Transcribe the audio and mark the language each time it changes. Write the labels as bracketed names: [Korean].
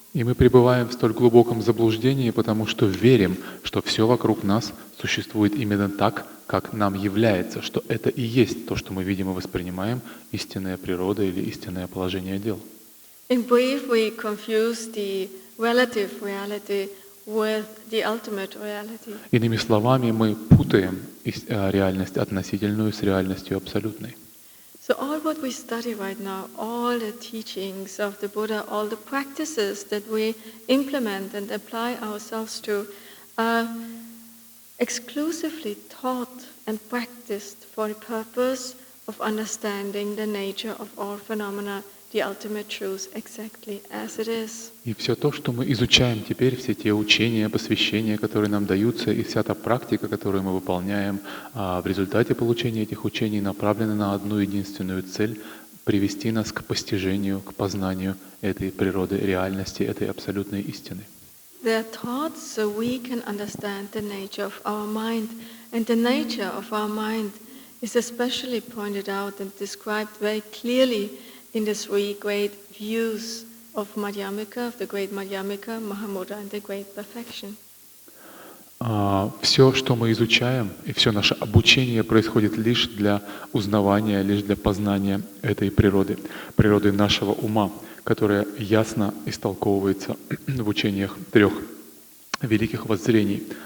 [Russian] И мы пребываем в столь глубоком заблуждении, потому что верим, что все вокруг нас существует именно так, как нам является, что это и есть то, что мы видим и воспринимаем, истинная природа или истинное положение дел. [English] In brief, we confuse the relative reality with the ultimate reality. [Russian] Иными словами, мы путаем реальность относительную с реальностью абсолютной. [English] So all what we study right now, all the teachings of the Buddha, all the practices that we implement and apply ourselves to are exclusively taught and practiced for the purpose of understanding the nature of all phenomena, the ultimate truth exactly as it is. [Russian] И все то, что мы изучаем теперь, все те учения, посвящения, которые нам даются, и вся та практика, которую мы выполняем, в результате получения этих учений направлены на одну единственную цель — привести нас к постижению, к познанию этой природы реальности, этой абсолютной истины. [English] They are taught so we can understand the nature of our mind, and the nature of our mind is especially pointed out and described very clearly in the 3 great views of Madhyamika, of the great Madhyamika, Mahamudra, and the great perfection. [Russian] Все, что мы изучаем, и все наше обучение происходит лишь для узнавания, лишь для познания этой природы, природы нашего ума, которая ясно истолковывается в учениях трех великих воззрений.